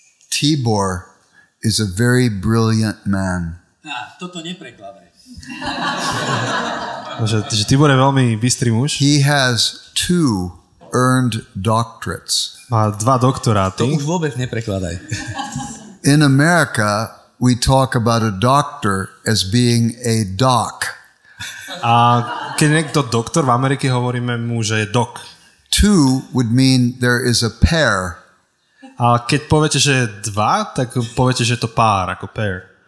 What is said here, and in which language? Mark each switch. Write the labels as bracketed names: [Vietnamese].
[English] Tibor is a very brilliant man. [Slovak] Toto neprekladaj. Že Tibor je veľmi bystrý muž. [English] He has 2 earned doctorates. [Slovak] Má 2 doktoráty. To už vôbec neprekladaj. [English] In America, we talk about a doctor as being a doc. [Slovak] A keď niekto doktor, v Amerike hovoríme mu, že je doc. [English] 2 would mean there is a pair. [Slovak] A keď poviete, že je 2, tak poviete, že je to pár, ako pair.